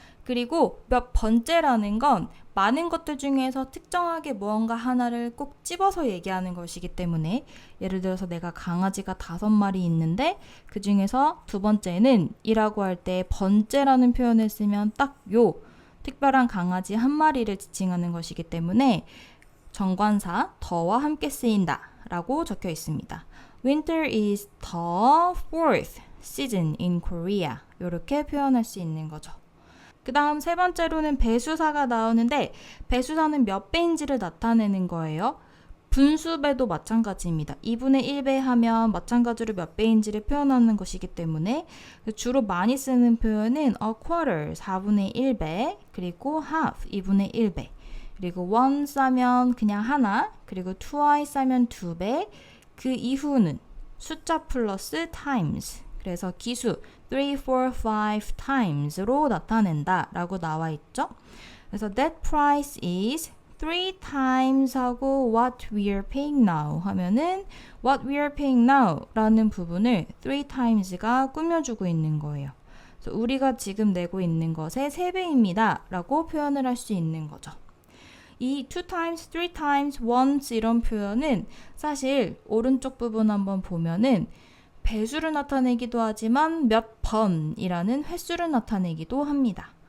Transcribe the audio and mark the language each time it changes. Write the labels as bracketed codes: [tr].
[ko] 그리고 몇 번째라는 건 많은 것들 중에서 특정하게 무언가 하나를 꼭 집어서 얘기하는 것이기 때문에 예를 들어서 내가 강아지가 5마리 있는데 그 중에서 두 번째는 이라고 할 때 번째라는 표현을 쓰면 딱 요 특별한 강아지 한 마리를 지칭하는 것이기 때문에 정관사 더와 함께 쓰인다 라고 적혀 있습니다. [en] Winter is the fourth season in Korea. [ko] 이렇게 표현할 수 있는 거죠. 그 다음 세 번째로는 배수사가 나오는데 배수사는 몇 배인지를 나타내는 거예요. 분수배도 마찬가지입니다. 2분의 1배 하면 마찬가지로 몇 배인지를 표현하는 것이기 때문에 주로 많이 쓰는 표현은 a quarter, 4분의 1배, 그리고 half, 2분의 1배, 그리고 once 하면 그냥 하나, 그리고 twice 하면 2배, 그 이후는 숫자 플러스 times, 그래서 기수 3, 4, 5 times로 나타낸다 라고 나와 있죠. 그래서 [en] that price is 3 times [ko] 하고 [en] what we are paying now [ko] 하면은 [en] what we are paying now [ko] 라는 부분을 [en] 3 times가 [ko] 꾸며주고 있는 거예요. 그래서 우리가 지금 내고 있는 것의 3배입니다 라고 표현을 할 수 있는 거죠. 이 2 times, 3 times, once 이런 표현은 사실 오른쪽 부분 한번 보면은 배수를 나타내기도 하지만 몇 번이라는 횟수를 나타내기도 합니다.